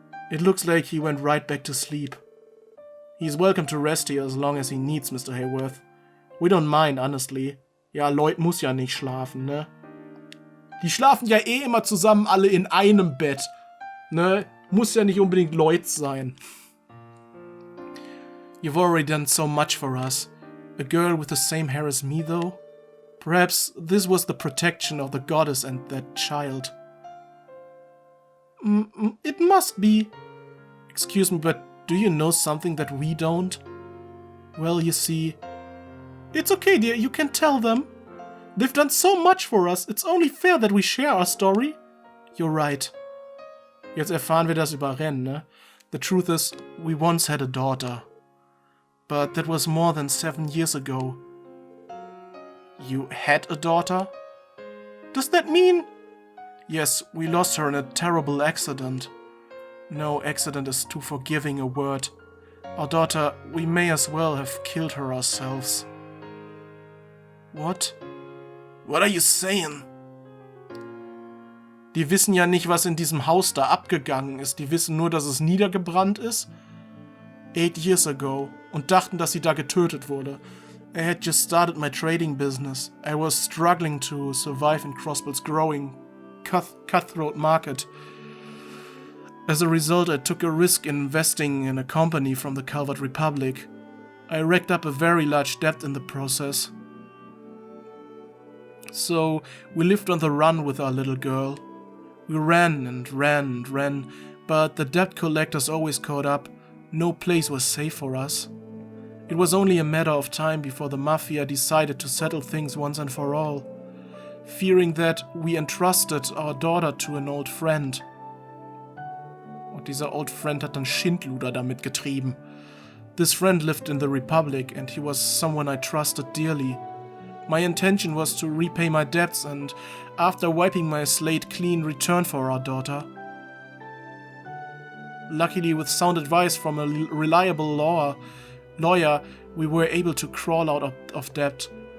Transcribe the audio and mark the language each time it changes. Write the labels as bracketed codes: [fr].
[en] It looks like he went right back to sleep. He's welcome to rest here as long as he needs, Mr. Hayworth. We don't mind, honestly. [de] Ja, Lloyd muss ja nicht schlafen, ne? Die schlafen ja eh immer zusammen alle in einem Bett. Ne? Muss ja nicht unbedingt Lloyd sein. [en] You've already done so much for us. A girl with the same hair as me, though? Perhaps this was the protection of the goddess and that child. It must be. Excuse me, but do you know something that we don't? Well, you see... It's okay, dear, you can tell them. They've done so much for us, it's only fair that we share our story. You're right. [de] Jetzt erfahren wir das über Ren, ne? [en] The truth is, we once had a daughter. But that was more than 7 years ago. You had a daughter? Does that mean... Yes, we lost her in a terrible accident. No, accident is too forgiving a word. Our daughter, we may as well have killed her ourselves. What? What are you saying? [de] Die wissen ja nicht, was in diesem Haus da abgegangen ist. Die wissen nur, dass es niedergebrannt ist. [en] 8 years ago. [de] Und dachten, dass sie da getötet wurde. [en] I had just started my trading business. I was struggling to survive in Crossbell's growing cutthroat market. As a result, I took a risk in investing in a company from the Calvert Republic. I racked up a very large debt in the process. So we lived on the run with our little girl. We ran and ran and ran, but the debt collectors always caught up. No place was safe for us. It was only a matter of time before the mafia decided to settle things once and for all, fearing that we entrusted our daughter to an old friend. [de] Und dieser [en] old friend [de] hat dann Schindluder damit getrieben. [en] This friend lived in the Republic and he was someone I trusted dearly. My intention was to repay my debts and, after wiping my slate clean, return for our daughter. Luckily, with sound advice from a reliable lawyer, we were able to crawl out of debt.